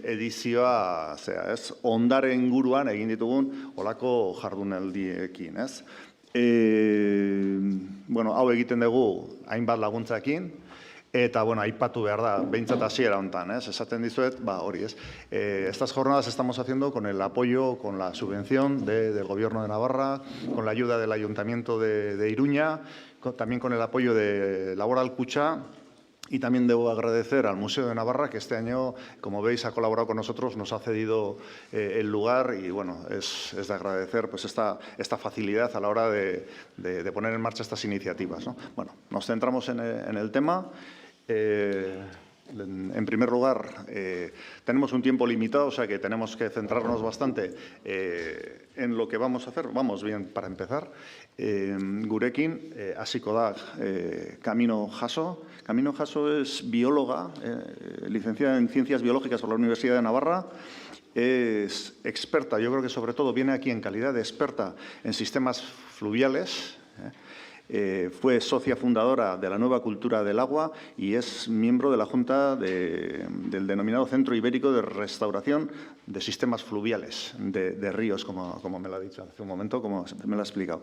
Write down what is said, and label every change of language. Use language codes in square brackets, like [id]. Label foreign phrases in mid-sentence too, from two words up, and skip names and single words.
[eu] edizioa, ondare inguruan egin ditugun olako jardunaldiekin, ez? Hau egiten dugu hainbat laguntzakin, eta, aipatu behar da, behintzat hasiera honetan, esaten dizuet, hori ez. [es] Estas jornadas estamos haciendo con el apoyo, con la subvención del Gobierno de Navarra, con la ayuda del Ayuntamiento de Iruña, también con el apoyo de Laboral Kutxa, y también debo agradecer al Museo de Navarra, que este año, como veis, ha colaborado con nosotros, nos ha cedido el lugar y, es de agradecer pues, esta facilidad a la hora de poner en marcha estas iniciativas, ¿no? Nos centramos en el tema. En primer lugar, tenemos un tiempo limitado, o sea que tenemos que centrarnos bastante en lo que vamos a hacer. Vamos bien para empezar. [eu] Gurekin, hasiko da Camino Jaso. [es] Camino Jaso es bióloga, licenciada en Ciencias Biológicas por la Universidad de Navarra. Es experta, yo creo que sobre todo viene aquí en calidad de experta en sistemas fluviales. Fue socia fundadora de la Nueva Cultura del Agua y es miembro de la Junta del denominado Centro Ibérico de Restauración de Sistemas Fluviales de Ríos, como me lo ha dicho hace un momento, como me lo ha explicado.